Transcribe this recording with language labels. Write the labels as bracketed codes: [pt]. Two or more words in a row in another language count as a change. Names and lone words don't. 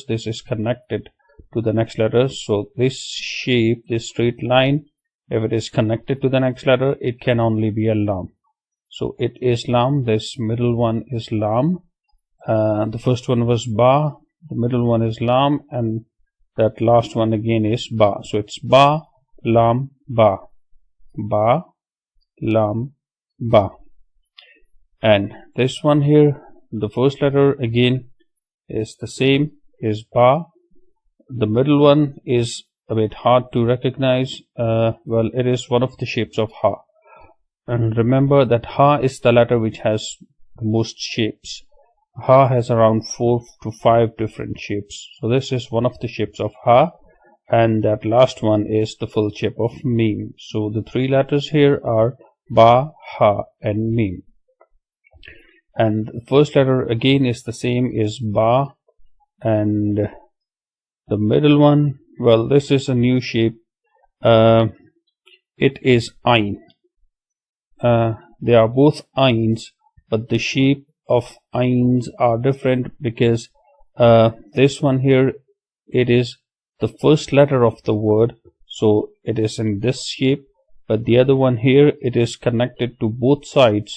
[en] This is connected to the next letter. So this shape, this straight line, if it is connected to the next letter, it can only be a lam. So it is lam. This middle one is lam. The first one was ba, the middle one is lam, and that last one again is ba. So it's ba, lam, ba, ba, lam, ba. And this one here, the first letter again is the same, is ba. The middle one is a bit hard to recognize. Well, it is one of the shapes of ha. And remember that ha is the letter which has the most shapes. Ha has around 4 to 5 different shapes. So this is one of the shapes of ha, and that last one is the full shape of mim. So the three letters here are ba, ha, and mim. And the first letter again is the same, is ba, and the middle one, well, this is a new shape. It is ayn. They are both ayns, but the shape of ayns are different because this one here, it is the first letter of the word, so it is in this shape, but the other one here, it is connected to both sides.